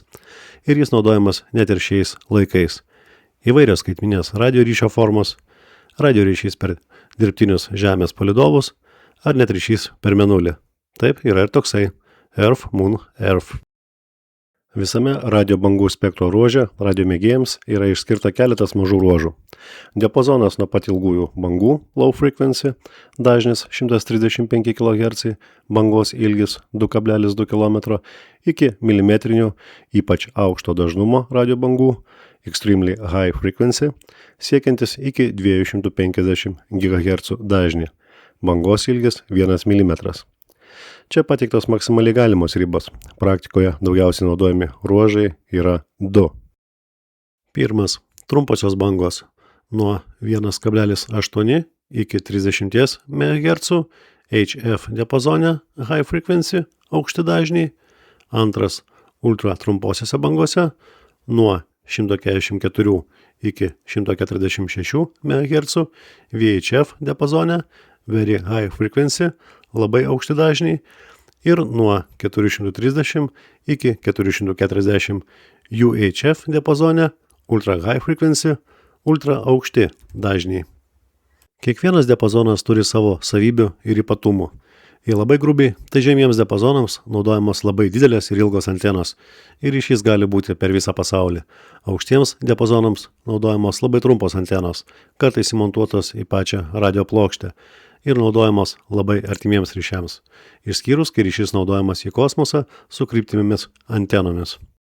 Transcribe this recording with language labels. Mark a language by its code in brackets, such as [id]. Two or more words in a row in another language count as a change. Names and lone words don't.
[lt] Ir jis naudojamas net ir šiais laikais. Įvairios skaitminės radio ryšio formos, radio ryšys per dirbtinius žemės palydovus, ar net ryšys per mėnulį. Taip, yra ir toksai [en] Earth, Moon, Earth. [lt] Visame radio bangų spektro ruože radio mėgėjams yra išskirta keletas mažų ruožų. Diapazonas nuo pat ilgųjų bangų, [en] low frequency, [lt] dažnis 135 kHz, bangos ilgis 2,2 km, iki milimetrinių, ypač aukšto dažnumo radio bangų, [en] extremely high frequency, [lt] siekiantis iki 250 GHz dažnį, bangos ilgis 1 mm. Čia pateiktos maksimaliai galimos ribos. Praktikoje daugiausiai naudojami ruožai yra 2. Pirmas. Trumposios bangos nuo 1,8 iki 30 MHz HF diapazone [en] high frequency [lt] aukšti dažniai. Antras. Ultra trumposiose bangose nuo 144 iki 146 MHz VHF diapazone [en] very high frequency [lt] labai aukšti dažniai ir nuo 430 iki 440 UHF diapazone [en] ultra high frequency, [lt] ultra aukšti dažniai. Kiekvienas diapazonas turi savo savybių ir ypatumų. Jei labai grubiai, tai žemiems diapazonams naudojamos labai didelės ir ilgos antenos ir ryšys gali būti per visą pasaulį. Aukštiems diapazonams naudojamos labai trumpos antenos, kartais įmontuotos į pačią radio plokštę ir naudojamos labai artimiems ryšiams, išskyrus, kai ryšys naudojamas į kosmosą su kryptimimis antenomis.